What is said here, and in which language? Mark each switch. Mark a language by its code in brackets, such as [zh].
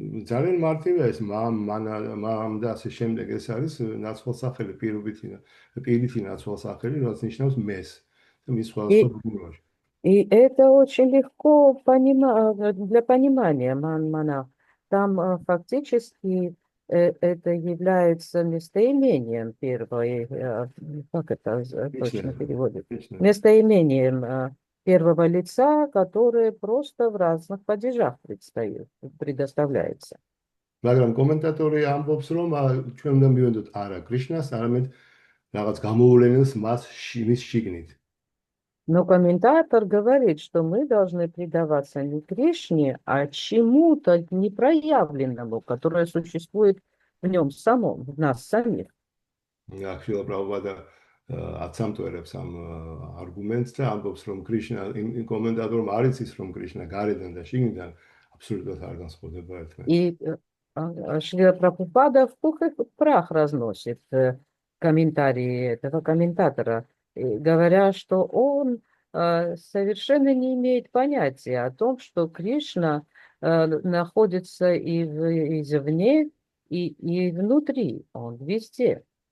[ka] ძალიან მარტივია ეს მამ და ასე შემდეგ ეს არის ნაცვალსახელი პირითი ნაცვალსახელი, რაც ნიშნავს მეს და მის სხვადასხვა ბუნებაში. [ru] И это очень легко для понимания мана. Там фактически это является местоимением первой, как это точно переводит? Местоимением первого лица, которое просто в разных падежах предоставляется. [ka] მაგრამ კომენტატორი ამბობს, რომ ჩვენ უნდა მივედოთ არა კრიშნას, არამედ რაღაც გამოულენელს მის შიგნით. [ru] Но комментатор говорит, что мы должны предаваться не Кришне, а чему-то непроявленному, которое существует в нем самом, в нас самих. [ka] Ахила Прабхупада აცამტვერებს ამ არგუმენტს და ამბობს, რომ კრიშნა იმ კომენტატორმა არ იცის, რომ კრიშნა გარედან და შიგნიდან აბსოლუტურად არ განსხვავდება ერთმანეთს. [ru] И Шрила Прабхупада в пух и прах разносит комментарии этого комментатора, говоря, что он совершенно не имеет понятия о том, что Кришна находится и извне, и внутри, он везде.